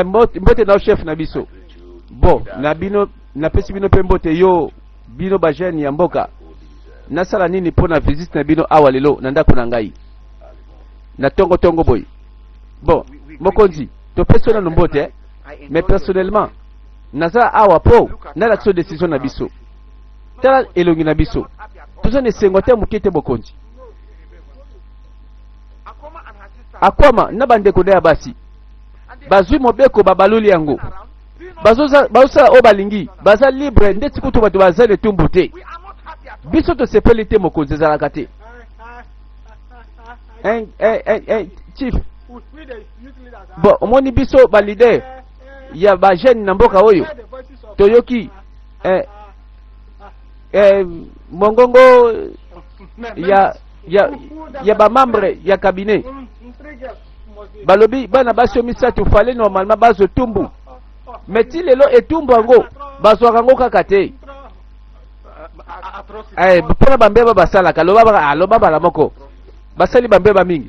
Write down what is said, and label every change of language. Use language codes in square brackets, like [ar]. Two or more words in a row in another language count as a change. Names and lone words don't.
[ln] mbote na chef na biso bon na bino napesi bino mpe mbote yo bino bajene ya mboka nasala nini mpo na visite na bino awa lelo na ndako na ngai na tongo boye bon mokonzi topesi nano mbote [fr] mais personnellement [ln] naza awa po nalakisa décision na biso tala elongi na biso toza na esengo te moke te mokonzi [en] Akoma and her sister. [ln] akwama na bandeko nde ya basi bazwi mobeko babaloli yango bazosala oyo balingi baza libre nde tikutu bato baza letumbu te [en] We are not happy at all. [ln] biso tosepeli te mokonzi ezalaka te chief [en] We the youth leaders are [ln] bon omoni biso balider ya bajene na mboka oyo [en] the voices of [ln] toyoki mongongo ya ya ba membre ya cabinet balobi bana basi misatu fale normalement bazo tumbu meti lelo etumbu yango bazwaka yango kaka te mpona bambeba basalaka aloba bala moko basali bambeba mingi.